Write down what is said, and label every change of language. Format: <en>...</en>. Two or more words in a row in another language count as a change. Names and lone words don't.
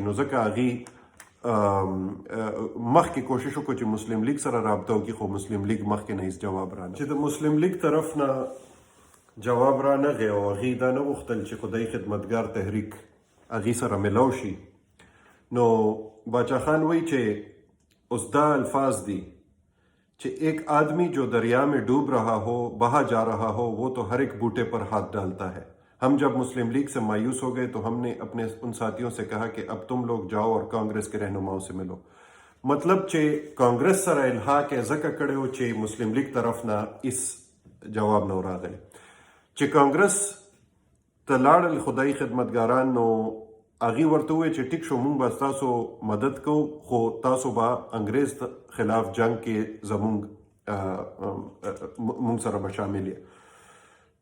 <ps>نو ځکه هغې مخکې کوشش وکړو چې مسلم لیگ سره رابطه وکړي، خو مسلم لیگ مخکې نه هیڅ جواب رانه. چې د مسلم لیگ طرف نه جواب رانغی او هغې دا نه غوښتل چې خدای خدمتګار تحریک هغې سره ملو شي. نو باچا خان وایي چې اس دا الفاظ دی</ps> <ur>کہ ایک آدمی جو دریا میں ڈوب رہا ہو، بہا جا رہا ہو، وہ تو ہر ایک بوٹے پر ہاتھ ڈالتا ہے. ہم جب مسلم لیگ سے مایوس ہو گئے تو ہم نے اپنے ان ساتھیوں سے کہا کہ اب تم لوگ جاؤ اور کانگریس کے رہنماؤں سے ملو.</ur> <ps>مطلب چې کانگریس سره الحاق یې ځکه کړی و چې مسلم لیگ طرف نه هیڅ جواب نه راغلی. چې کانگریس ته لاړل خدای خدمتګاران، نو هغې ورته وویل چې ټیک شو مونږ به ستاسو مدد کوو، خو تاسو به انګریز خلاف جنگ کې مونږ سره به شامل یې.</ps>